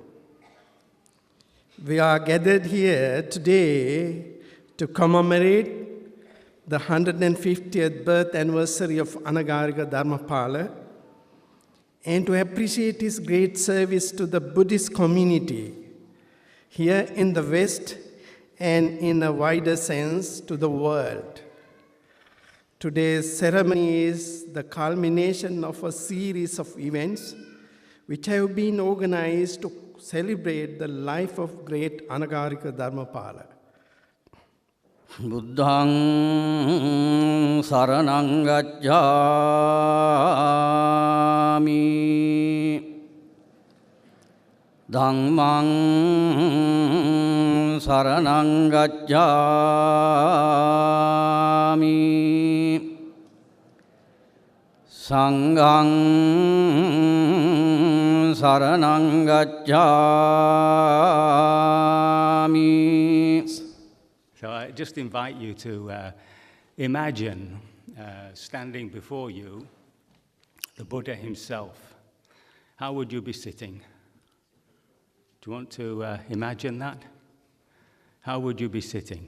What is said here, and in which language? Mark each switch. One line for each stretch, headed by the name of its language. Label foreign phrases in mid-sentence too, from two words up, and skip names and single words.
English: We are gathered here today to commemorate the 150th birth anniversary of Anagarika Dharmapala and to appreciate his great service to the Buddhist community here in the West and in a wider sense to the world. Today's ceremony is the culmination of a series of events which have been organized to celebrate the life of great Anagarika Dharmapala.
Pali: Buddhaṃ saraṇaṃ gacchāmi, Dhammāṃ saraṇaṃ gacchāmi, Sanghaṃ saraṇaṃ gacchāmi.
English: So I just invite you to imagine standing before you the Buddha himself. How would you be sitting? Do you want to imagine that? How would you be sitting?